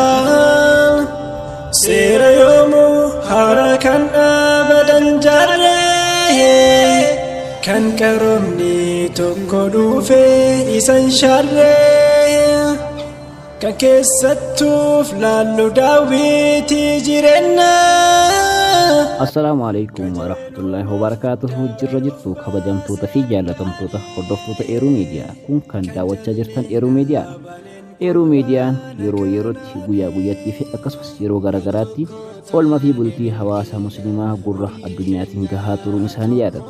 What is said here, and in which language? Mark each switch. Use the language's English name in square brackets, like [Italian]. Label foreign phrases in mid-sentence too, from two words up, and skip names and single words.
[Oromo] seera yoomuu haara kan abadan jarre kan qaroomni tokko dhufe isan sharre kan keessattuuf laallu daawwitii jireenya. [Arabic] السلام عليكم ورحمة الله وبركاته. [Oromo] Jirra jirtu kabajamtoota fi jaalatamtoota hordoftoota Eeruu Miidiyaa kun kan daawwachaa jirtan Eeruu Miidiyaa. Eeruu Miidiyaan yeroo yerootti guyyaa guyyaatti fi akkasumas yeroo garagaraatti oolmaa fi bultii hawaasa musliimaa gurra addunyaatiin gahaa turuun isaanii yaadata.